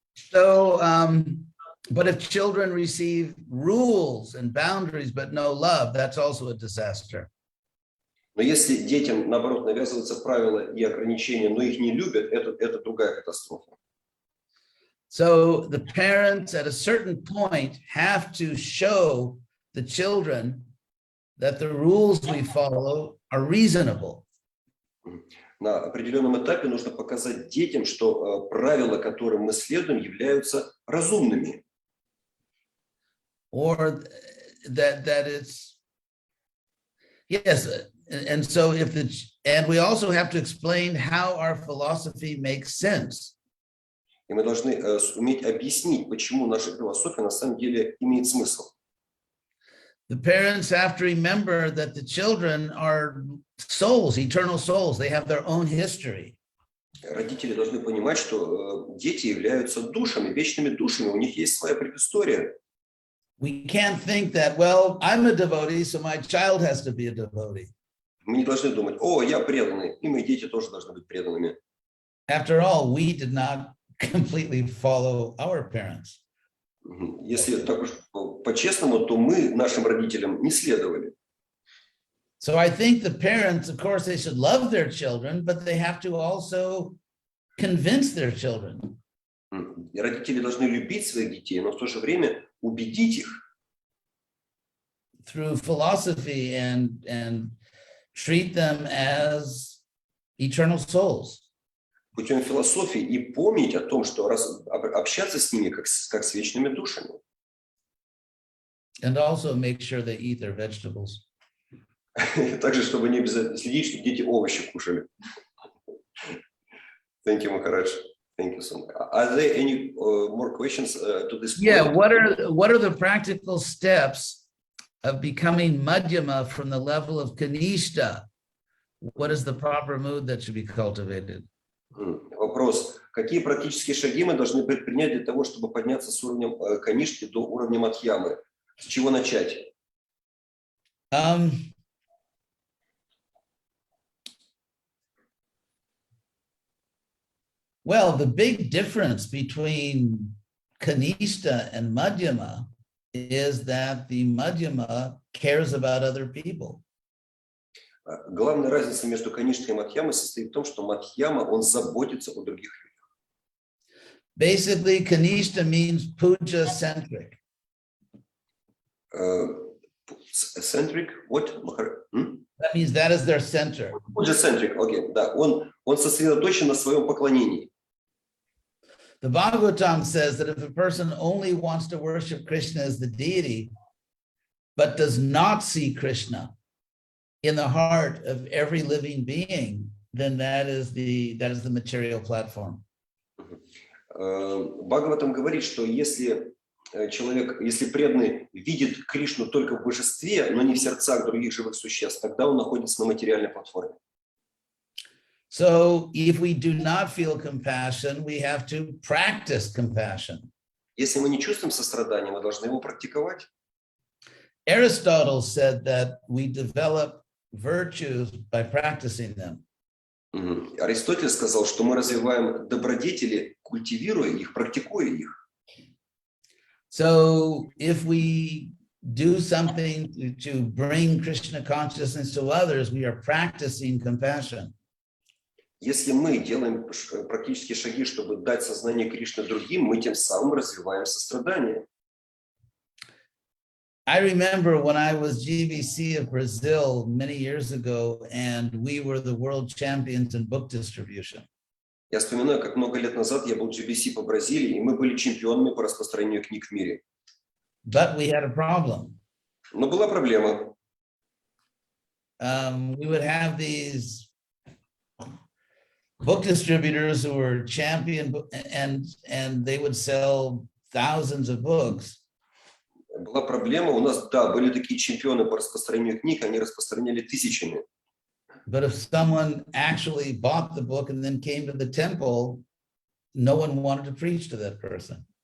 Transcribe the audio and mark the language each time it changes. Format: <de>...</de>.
<en>So, but if children receive rules and boundaries, but no love, that's also a disaster.</en> <ru>Но если детям, наоборот, навязываются правила и ограничения, но их не любят, это другая катастрофа.</ru> <en>So the parents at a certain point have to show the children that the rules we follow are reasonable.</en> <ru>На определенном этапе нужно показать детям, что правила, которым мы следуем, являются разумными.</ru> <en>Or that it's, yes, and so and we also have to explain how our philosophy makes sense.</en> <ru>И мы должны уметь объяснить, почему наша философия на самом деле имеет смысл.</ru> <en>The parents have to remember that the children are souls, eternal souls. They have their own history.</en> <ru>Родители должны понимать, что дети являются душами, вечными душами, у них есть своя предыстория.</ru> <en>We can't think that, well, I'm a devotee, so my child has to be a devotee.</en> <ru>Мы не должны думать, о, я преданный, и мои дети тоже должны быть преданными.</ru> <en>After all, we did not completely follow our parents.</en> <ru>Если так уж по-честному, то мы нашим родителям не следовали.</ru> <en>So I think the parents, of course, they should love their children, but they have to also convince their children.</en> <ru>Родители должны любить своих детей, но в то же время убедить их.</ru> <en>Through philosophy and treat them as eternal souls.</en> <ru>Путем философии и помнить о том, что общаться с ними как с вечными душами.</ru> <en>And also make sure they eat their vegetables.</en> <ru>Также, чтобы не обязательно следить, чтобы дети овощи кушали.</ru> <en>Thank you, Maharaj. Thank you so much. Are there any more questions to this point? Yeah, what are the practical steps of becoming madhyama from the level of kanishta? What is the proper mood that should be cultivated?</en> <ru>Вопрос. Какие практические шаги мы должны предпринять для того, чтобы подняться с уровня канишки до уровня мадхьямы? С чего начать?</ru> <en>Well, the big difference between kanishta and madhyama is that the madhyama cares about other people.</en> <ru>Главная разница между канишкой и мадхьямой состоит в том, что мадхьяма, он заботится о других людях.</ru> <en>Basically, kanishta means puja-centric. Centric? What? That means that is their center.</en> <ru>Puja-centric, окей, да. Он сосредоточен на своем поклонении.</ru> <en>The Bhagavatam says that if a person only wants to worship Krishna as the deity, but does not see Krishna in the heart of every living being, then that is the material platform.</en> <ru>Бхагаватам говорит, что если человек, если преданный видит Кришну только в божестве, но не в сердцах других живых существ, тогда он находится на материальной платформе.</ru> <en>So if we do not feel compassion, we have to practice compassion.</en> <ru>Если мы не чувствуем сострадания, мы должны его практиковать.</ru> <en>Aristotle said that we develop virtues by practicing them.</en> <ru>Аристотель сказал, что мы развиваем добродетели, культивируя их, практикуя их.</ru> <en>So if we do something to bring Krishna consciousness to others, we are practicing compassion.</en> <ru>Если мы делаем практические шаги, чтобы дать сознание Кришны другим, мы тем самым развиваем сострадание.</ru> <en>I remember when I was GBC of Brazil many years ago, and we were the world champions in book distribution.</en> <ru>Я вспоминаю, как много лет назад я был в GBC по Бразилии, и мы были чемпионами по распространению книг в мире.</ru> <en>But we had a problem.</en> <ru>Но была проблема.</ru> <en>We would have these book distributors who were champion, and they would sell thousands of books.</en> <ru>Была проблема. У нас, да, были такие чемпионы по распространению книг, они распространяли тысячами.</ru> <en>But if someone actually bought the book and then came to the temple, no one wanted to preach to that person.</en>